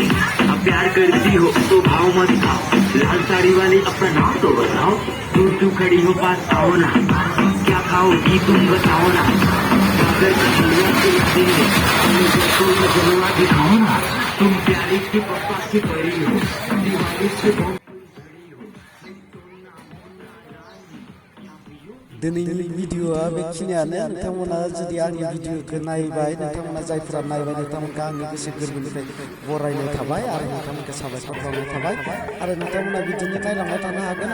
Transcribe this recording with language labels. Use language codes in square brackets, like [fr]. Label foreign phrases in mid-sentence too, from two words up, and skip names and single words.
[hi] अब प्यार करती हो तो भाव मत खाओ, लाल साड़ी वाली अपना नाम तो बताओ, तू खड़ी हो पास आओ ना, क्या खाओगी तुम बताओ ना, अगर जलवा दिखाओ ना, तुम प्यारी के पापा की परी हो, दिवाली से [brx] दिनैनि भिडिअ'आ बेखिनियानो। नोंथांमोना जुदि आंनि भिडिअ'खौ नायबाय, नोंथांमोना जायफोरा नायबाय, नोंथांमोनखौ आंनि गोसो गोरबोनिफ्राय बरायनाय थाबाय आरो नोंथांमोनखौ साबायखर बावनाय थाबाय आरो नोंथांमोना बिदिनो नायलांबाय थानो हागोन।